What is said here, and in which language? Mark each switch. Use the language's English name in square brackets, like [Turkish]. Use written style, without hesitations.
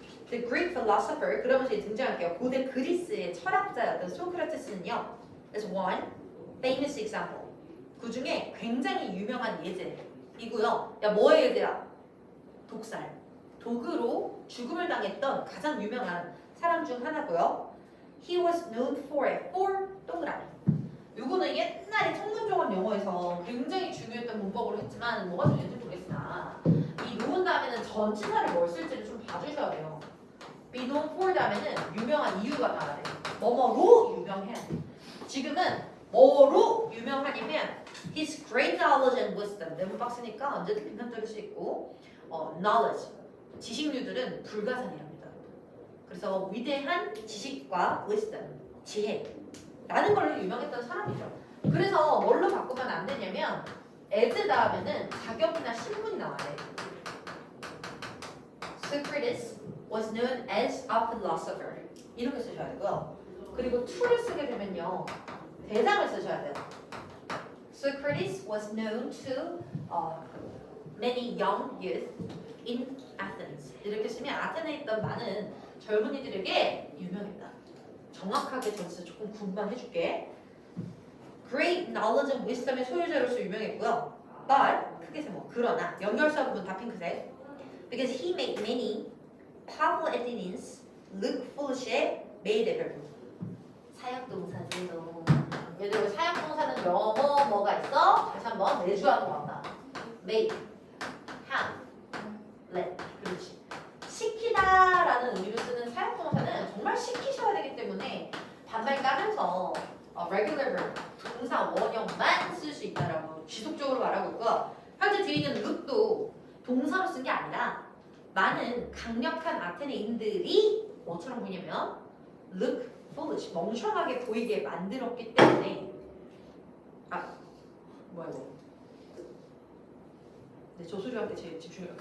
[English] The Greek philosopher [Korean] 그러면서 이제 등장할게요. 고대 그리스의 철학자였던 소크라테스는요. [English] is one famous example. [Korean] 그 중에 굉장히 유명한 예제이고요. 야 뭐의 예제야? 독살. 독으로 죽음을 당했던 가장 유명한 사람 중 하나고요. [English] He was known for [Korean] 동그라미. 요거는 옛날에 청문종합 영어에서 굉장히 중요했던 문법으로 했지만 뭐가 중요한지 모르겠으나 이 known 다음에는 전치사를 뭘 쓸지를 좀 봐주셔야 돼요. be known for 다음에는 유명한 이유가 나와야 돼요. 뭐뭐로 유명해야 돼. 지금은 뭐로 유명하냐면 [English] his great knowledge and wisdom. [Korean] 네모 박스니까 언제든 빈칸 뚫을 수 있고 knowledge. 지식류들은 불가산이랍니다. 그래서 위대한 지식과 wisdom, 지혜 라는 걸로 유명했던 사람이죠. 그래서 뭘로 바꾸면 안 되냐면 as 다음에는 자격이나 신분이 나와야 돼. [English] Socrates was known as a philosopher [Korean] 이렇게 쓰셔야 되고요. 그리고 to를 쓰게 되면요. 대상을 쓰셔야 돼요. [English] Socrates was known to many young youth in Athens [Korean] 이렇게 쓰면 아테네에 있던 많은 젊은이들에게 유명했다. 정확하게 전체 조금 군만 해줄게. [English] Great knowledge and wisdom의 [Korean] 소유자로서 유명했고요. But 크게 세모 그러나 연결사 부분 다 핑크색. [English] Because he made many powerful Athenians look foolish의 [Korean] 메이드 별표. 사역동사제도. 얘들 사역동사는 뭐가 있어? 다시 한번 내주하는 것 같다. [English] Made, have, let. [Korean] 그렇지. 시키다라는 의미로 쓰는 사역동사는 정말 시키셔야 되기 때문에 반발 까면서 [English] regular verb, [Korean] 동사 원형만 쓸 수 있다라고 지속적으로 말하고 있고 현재 뒤에 있는 look도 동사로 쓴 게 아니라 많은 강력한 아테네인들이 뭐처럼 보이냐면 [English] look foolish, [Korean] 멍청하게 보이게 만들었기 때문에 뭐야 이거 네, 저 소리한테 제일 집중해요.